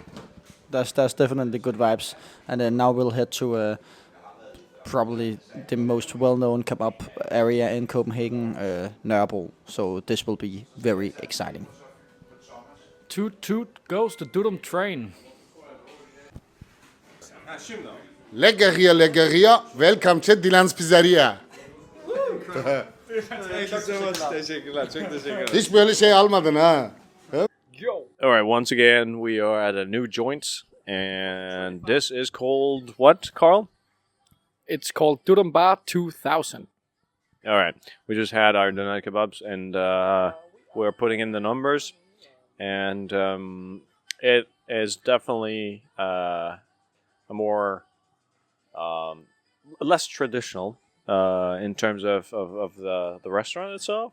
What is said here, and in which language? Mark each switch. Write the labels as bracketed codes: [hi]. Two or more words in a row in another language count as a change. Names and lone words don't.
[en] No. There's definitely good vibes. And then now we'll head to probably the most well-known kebab area in Copenhagen, Nørrebro. So this will be very exciting. Toot toot goes the Durum train. [da] Lækkerier. Velkommen til Dilans Pizzeria. [tr] Hiç böyle şey almadın ha. [en] All right, once again, we are at a new joint, and this is called what, Karl? It's called Durum Bar 2000. All right, we just had our doner kebabs, and we're putting in the numbers, and it is definitely a more less traditional in terms of the restaurant itself.